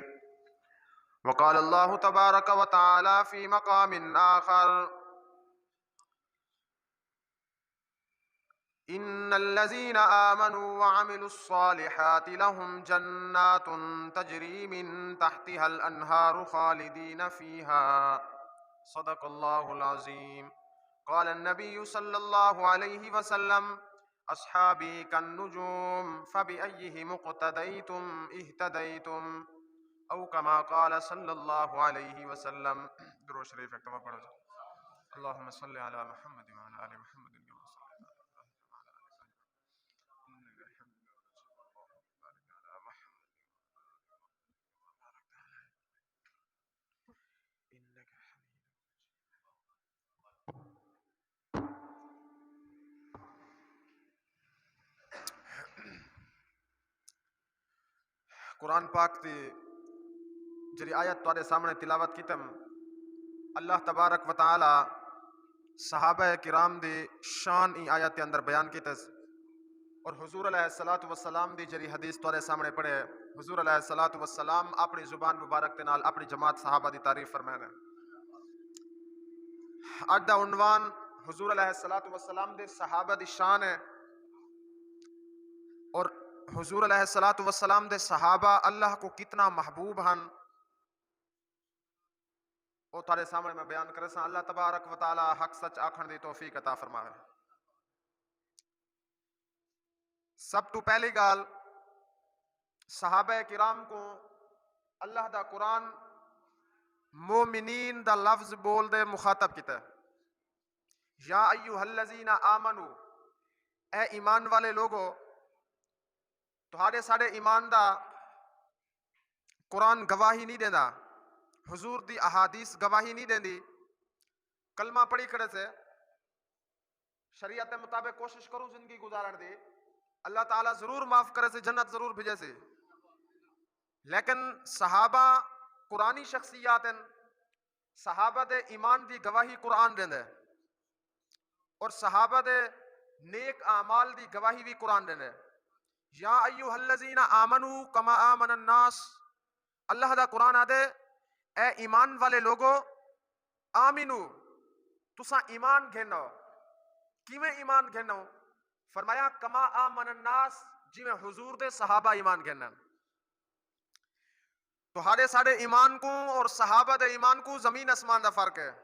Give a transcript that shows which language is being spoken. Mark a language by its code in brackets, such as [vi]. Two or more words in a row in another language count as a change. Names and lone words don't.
[ar] وقال الله تبارك وتعالى في مقام آخر إن الذين آمنوا وعملوا الصالحات لهم جنات تجري من تحتها الأنهار خالدين فيها صدق الله العظيم. قال النبي صلى الله عليه وسلم أصحابي كالنجوم فبأيهم اقتديتم اهتديتم أو كما قال صلى الله عليه وسلم. [skr] درود شریف اک دفعہ پڑھو. [ar] اللهم صل على محمد وعلى آل محمد كما صليت على إنك حميد مجيد. [skr] قرآن پاک دی جڑی آیت تہاڈے سامنے تلاوت کیتم, اللہ [ar] تبارك وتعالى [skr] صحابہ کرام دی شان ای آیت کے اندر بیان کیتس اور حضور [ar] عليه الصلاة والسلام [skr] دی جڑی حدیث تہاڈے سامنے پڑھے. حضور [ar] عليه الصلاة والسلام [skr] اپنی زبان مبارک کے نال اپنی جماعت صحابہ دی تعریف فرمائے نے. اج دا عنوان حضور [ar] عليه الصلاة والسلام [skr] دے صحابہ دی شان ہے اور حضور [ar] عليه الصلاة والسلام [skr] دے صحابہ اللہ کو کتنا محبوب ہن او تھارے سامنے میں بیان کرے سا. اللہ [ar] تبارك وتعالى [skr] حق سچ آکھن دی توفیق عطا فرمائے. سب توں پہلی گال صحابہ کرام کو اللہ دا قرآن مومنین دا لفظ بول دے مخاطب کیتا ہے. [ar] يا أيها الذين آمنوا, [skr] اے ایمان والے لوگو، تہاڈے ساڈے ایمان دا قرآن گواہی نہیں دیندا، حضور دی احادیث گواہی نہیں دیندی. کلمہ پڑھی کرے سے شریعت کے مطابق کوشش کروں زندگی گزارن دی، اللہ تعالیٰ ضرور معاف کرے سے، جنت ضرور بھیجے سے. لیکن صحابہ قرآنی شخصیات ہیں, صحابہ دے ایمان دی گواہی قرآن دیندے اور صحابہ دے نیک اعمال دی گواہی بھی قرآن دیندے. [ar] يا أيها الذين آمنوا كما آمن الناس, [skr] اللہ دا قرآن آدے اے ایمان والے لوگو آمنوا، تساں ایمان گھنو. کویں ایمان گھنو? فرمایا [ar] كما آمن الناس, [skr] جویں حضور دے صحابہ ایمان گھنن. تہاڈے ساڈے ایمان کو اور صحابہ دے ایمان کو زمین آسمان دا فرق ہے.